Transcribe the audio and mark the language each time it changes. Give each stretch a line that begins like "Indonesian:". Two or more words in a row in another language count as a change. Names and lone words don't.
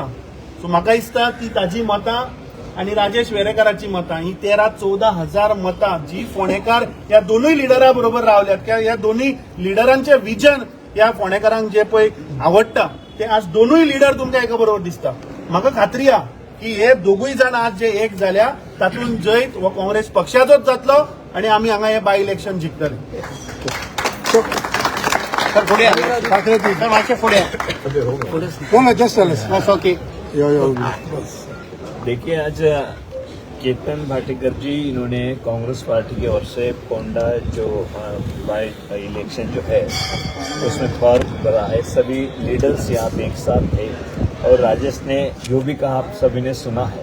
Konkani: सो म्हाका दिसता ती ताजी मतां आणि राजेश वेरेकाराची मतां ही 13-14 हजार मतां जी फोंडेकार ह्या दोनूय लिडरा बरोबर रावल्यात, कित्याक ह्या दोनूय लिडरांचे विजन ह्या फोंडेकारांक जे पळय आवडटा ते आज दोनूय लिडर तुमकां एका बरोबर दिसता. म्हाका खात्री आहा की हे दोगूय जाण आज जे एक जाल्या तातूंत जैत हो काँग्रेस पक्षाचोच जातलो आणि आमी हांगा हे
English: by election
Konkani: जिखतले. सर फुडें या. ठाकरे जी सर मातशें फुडें कोण जस्ट चल ओके.
Hindi: देखिए, आज केतन भाटीकर जी इन्होंने कांग्रेस पार्टी की ओर से पोंडा जो
English: by election
Hindi: जो है उसमें फॉर्म भरा है. सभी लीडर्स यहाँ पे एक साथ थे और राजेश ने जो भी कहा आप सभी ने सुना है.